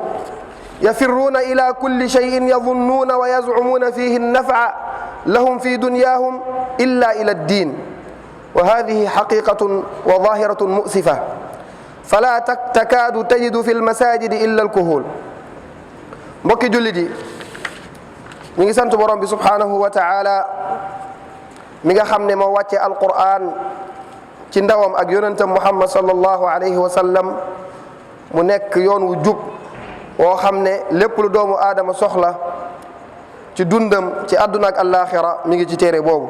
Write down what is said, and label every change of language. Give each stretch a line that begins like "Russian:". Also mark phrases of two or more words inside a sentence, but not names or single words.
Arabic: يفرون إلى كل شيء يظنون ويزعمون فيه النفع لهم في دنياهم إلا إلى الدين، وهذه حقيقة وظاهرة مؤسفة، فلا تكاد تجد في المساجد إلا الكهول.
Wolof: mbokki jullit yi, ñu ngi sant borom bi
Arabic: سبحانه وتعالى
Wolof: mi nga xam ne moo wàcce alquran ci ndawam ak yonentam Muhammad
Arabic: صلى الله عليه وسلم
Wolof: mu nekk yoon wu jub woo xam ne lépp lu doomu aadama soxla ci dundam ci àdduna ak àllaaxira mi ngi ci téere boobu.